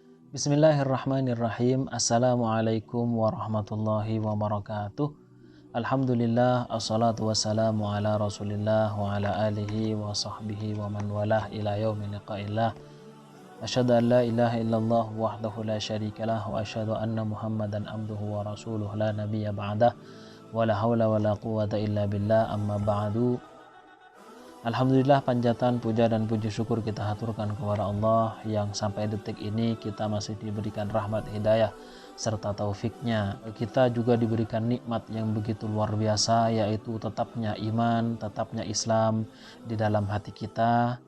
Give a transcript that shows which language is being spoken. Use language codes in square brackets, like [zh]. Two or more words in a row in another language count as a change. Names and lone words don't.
[ar] بسم الله الرحمن الرحيم. السلام عليكم ورحمة الله وبركاته. الحمد لله، والصلاة والسلام على رسول الله وعلى آله وصحبه ومن والاه إلى يوم لقاء الله. أشهد أن لا إله إلا الله وحده لا شريك له وأشهد أن محمدا عبده ورسوله لا نبي بعده ولا حول ولا قوة إلا بالله أما بعد. [id] Alhamdulillah, panjatan, puja dan puji syukur kita haturkan kepada Allah yang sampai detik ini kita masih diberikan rahmat hidayah serta taufiknya. Kita juga diberikan nikmat yang begitu luar biasa, yaitu tetapnya iman, tetapnya Islam di dalam hati kita.